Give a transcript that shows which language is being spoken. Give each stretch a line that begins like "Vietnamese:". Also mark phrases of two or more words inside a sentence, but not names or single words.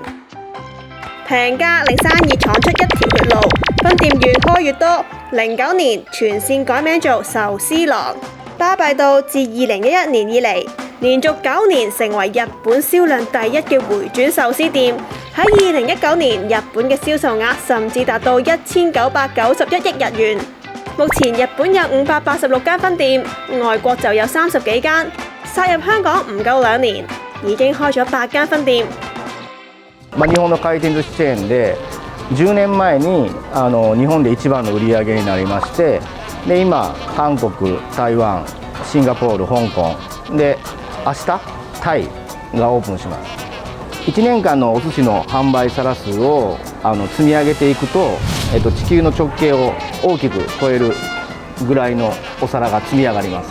Cantonese: 平價令生意闖出一條血路，分店越開越多。09年全線改名做壽司郎，巴閉到自2011年以嚟，連續9年成為日本銷量第一嘅回轉壽司店。喺2019年，日本嘅銷售額甚至達到1991億日元。目前日本有586間分店，外國就有30幾間。殺入香港唔夠2年，已經開咗8間分店。
Japanese: 日本の回転寿司チェーンで10年前に日本で一番の売り上げになりまして、で今韓国、台湾、シンガポール、香港で明日タイがオープンします。1年間のお寿司の販売皿数を積み上げていくと、地球の直径を大きく超えるぐらいのお皿が積み上がります。